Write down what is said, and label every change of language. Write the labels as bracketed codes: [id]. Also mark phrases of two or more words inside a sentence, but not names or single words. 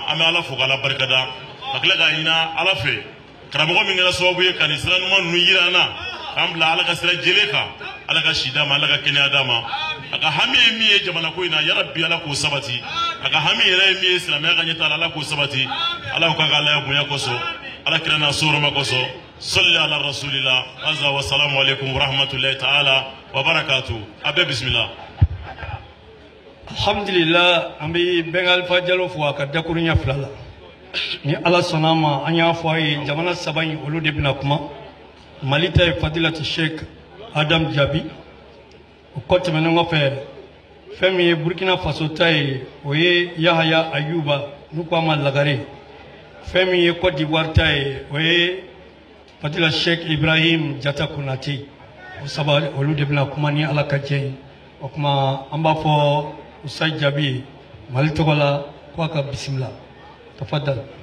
[bm] an bɛ Ala fo k'Ala barikada ka tila k'a ɲini Ala fɛ karamɔgɔ min kɛra sababu ye ka nin sira ɲuman ninnu yira an na k'an bila Ala ka sira jɛlen kan Ala ka si d'a ma Ala ka kɛnɛya d'a ma a ka hami ye min ye jamana ko in na yarabi Ala k'o sabati a ka hami yɛrɛ ye min ye silamɛya ka ɲɛtaga la Ala k'o sabati Ala k'a ka Ala bonya kosɔn Ala kira n'a sɔrɔma kosɔn [ar] صل على رسول الله عز و السلام عليكم ورحمة الله تعالى وبركاته [bm] a bɛɛ bisimila. Alhamdulillah an bɛ Bɛngali Alifa Jalo fo a ka dakurunya fila la ni Ala sɔnna ma an y'a fɔ a ye jamana saba in olu de bɛna kuma Mali ta ye Fadilatu Sheikh Adam Jabi o kɔ tɛmɛnen kɔfɛ fɛn min ye Burkina Faso ta ye o ye Yahaya Ayuba n'u ko a ma Lagare fɛn min ye Côte d'Ivoire ta ye o ye Fadila Sheikh Ibrahim Jata Konate o saba olu de bɛna kuma ni Ala ka jɛ ye o kuma an b'a fɔ Usa Jabi Mali tɔgɔ la ko a ka bisimila tafadal.